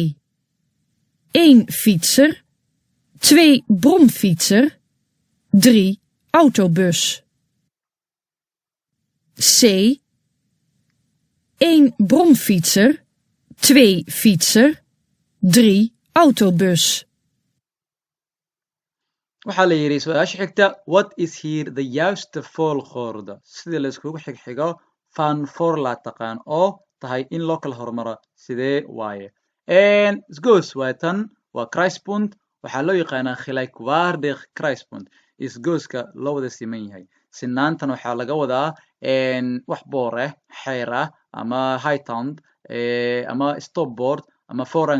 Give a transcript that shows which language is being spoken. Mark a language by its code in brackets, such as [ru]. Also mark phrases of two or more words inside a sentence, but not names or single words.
[nl] 1 fietser, 2 bromfietser, 3 autobus. C. 1 bromfietser, 2 fietser, 3 autobus. [so] waxaa la yidhi su-aasha xigta [nl] what is here the juiste volgorde [so] sida la iskugu xigxigo [nl] van voor laten gaan [so] oo tahay in loo kala hormaro sidee waaye isgoos waa tan waa kruispunt waxaa loo yaqaanaa [nl] gelijkwaardig kruispunt [so] isgooska loo wada siman yahay sinaantan waxaa laga wadaa wax boor ah xeer ah ama hightown ama stopboard ama forangs